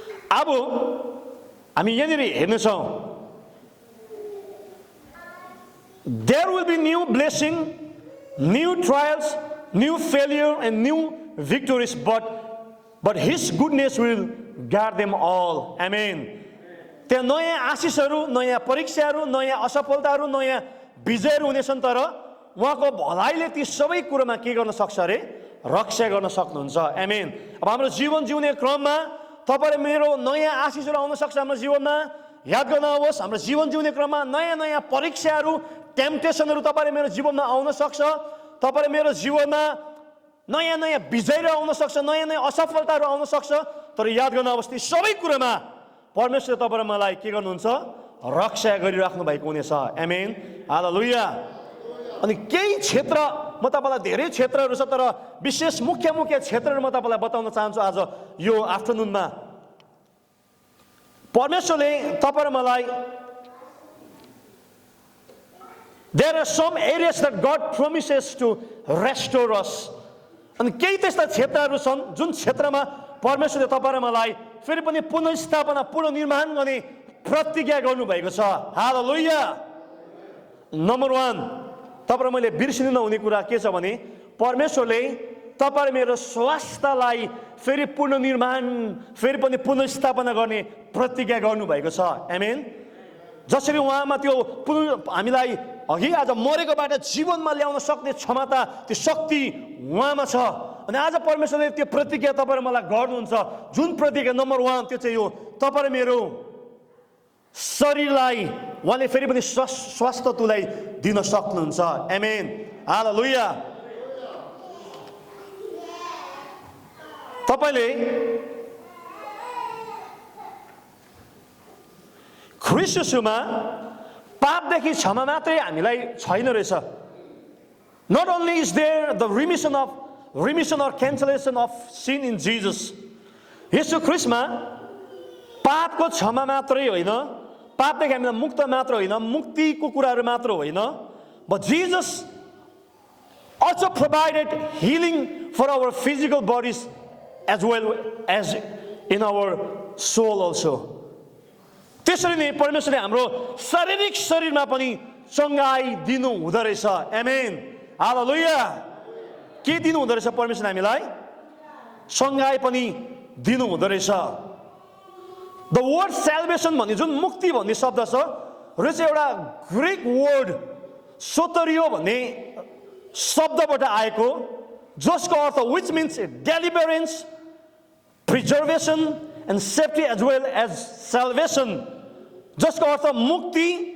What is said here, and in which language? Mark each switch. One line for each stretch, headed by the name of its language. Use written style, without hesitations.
Nepali: अब हामी यहाँनिर हेर्नेछौँ,
English: there will be new blessing, new trials, new failure and new victories, but his goodness will guard them all. Amen.
Nepali: त्यहाँ नयाँ आशिषहरू, नयाँ परीक्षाहरू, नयाँ असफलताहरू, नयाँ विजयहरू हुनेछन्, तर उहाँको भलाइले ती सबै कुरोमा के गर्न सक्छ अरे? रक्षा गर्न सक्नुहुन्छ। आमेन। अब हाम्रो जीवन जिउने क्रममा तपाईँ र मेरो नयाँ आशिषहरू आउन सक्छ हाम्रो जीवनमा। याद गर्नुहोस्, हाम्रो जीवन जिउने क्रममा नयाँ नयाँ परीक्षाहरू, टेम्पटेसनहरू तपाईँ र मेरो जीवनमा आउन सक्छ। तपाईँ र मेरो जीवनमा नयाँ नयाँ विजयहरू आउन सक्छ, नयाँ नयाँ असफलताहरू आउन सक्छ, तर याद गर्नुहोस्, ती सबै कुरोमा परमेश्वरले तपाईँ र मलाई के गर्नुहुन्छ? रक्षा गरिराख्नु भएको हुनेछ। आमेन, हालेलुया। अनि केही क्षेत्र, म तपाईँलाई धेरै क्षेत्रहरू छ, तर विशेष मुख्य क्षेत्रहरू म तपाईँलाई बताउन चाहन्छु आज यो आफ्टरनुनमा। परमेश्वरले तपाईँ र मलाई,
English: there are some areas that God promises to restore us.
Nepali: अनि केही त्यस्ता क्षेत्रहरू छन् जुन क्षेत्रमा परमेश्वरले तपाईँ र मलाई फेरि पनि पुनर्स्थापना, पुनर्निर्माण गर्ने प्रतिज्ञा गर्नुभएको छ। हालेलुया। नम्बर 1, तपाईँ र मैले बिर्सिनु नहुने कुरा के छ भने, परमेश्वरले तपाईँ र मेरो स्वास्थ्यलाई फेरि पुनर्निर्माण, फेरि पनि पुनर्स्थापना गर्ने प्रतिज्ञा गर्नुभएको छ। आमेन। जसरी उहाँमा त्यो हामीलाई अघि आज मरेकोबाट जीवनमा ल्याउन सक्ने क्षमता, त्यो शक्ति उहाँमा छ। अनि आज परमेश्वरले त्यो प्रतिज्ञा तपाईँ र मलाई गर्नुहुन्छ। जुन प्रतिज्ञा नम्बर 1, त्यो चाहिँ यो, तपाईँ र मेरो शरीरलाई उहाँले फेरि पनि स्वास्थ्य तुलाई दिन सक्नुहुन्छ। आमेन, हालेलुया। तपाईँले ख्रिस्ट येशूमा पापदेखि क्षमा मात्रै हामीलाई छैन रहेछ।
English: Not only is there the remission or cancellation of sin in Jesus.
Nepali: येशू ख्रिस्टमा पापको क्षमा मात्रै होइन, पापदेखि हामीलाई मुक्त मात्र होइन,
English: मुक्तिको कुराहरू मात्र होइन, but Jesus also provided healing for our physical bodies as well as in our soul also.
Nepali: त्यसरी नै परमेश्वरले हाम्रो शारीरिक शरीरमा पनि चङ्गाई दिनु हुँदो रहेछ। आमेन, हालेलुया। के दिनु हुँदो रहेछ परमेश्वरले हामीलाई? चङ्गाई पनि दिनु हुँदो रहेछ। द वर्ड सेल्भेसन भन्ने जुन मुक्ति भन्ने शब्द छ, र चाहिँ एउटा ग्रिक वर्ड सोतरियो भन्ने शब्दबाट आएको, जसको अर्थ
English: which means deliverance, preservation and safety as well as salvation,
Nepali: जसको अर्थ मुक्ति,